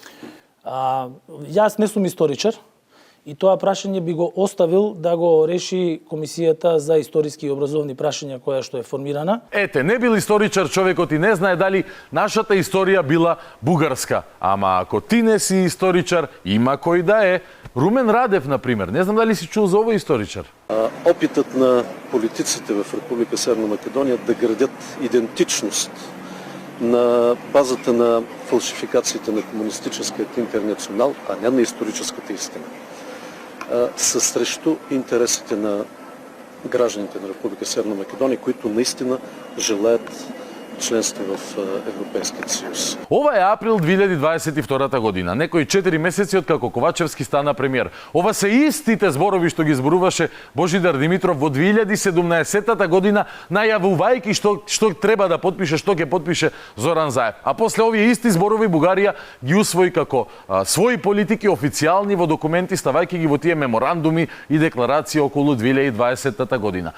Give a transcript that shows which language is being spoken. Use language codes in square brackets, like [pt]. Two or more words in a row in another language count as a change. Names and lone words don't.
[mk] Јас не сум историчар и тоа прашање би го оставил да го реши Комисијата за историски и образовни прашања која што е формирана. Ете, не бил историчар човекот и не знае дали нашата историја била бугарска. Ама ако ти не си историчар, има кој да е. Румен Радев, например. Не знам дали си чул за овој историчар. [bg] Опитът на политиците в Република Северна Македония да градят идентичност на базата на фалшификациите на комунистическият интернационал, а не на историческата истина, са срещу интересите на гражданите на Република Северна Македония, които наистина желаят членство в Европейскиот съюз. [mk] Ова е април 2022 година, некои 4 месеци од како Ковачевски стана премиер. Ова се истите зборови што ги зборуваше Божидар Димитров во 2017 година, најавувајќи што треба да подпише, што ќе подпише Зоран Заев. А после овие исти зборови Бугарија ги усвои како своји политики официјални во документи, ставајќи ги во тие меморандуми и декларации околу 2020 година.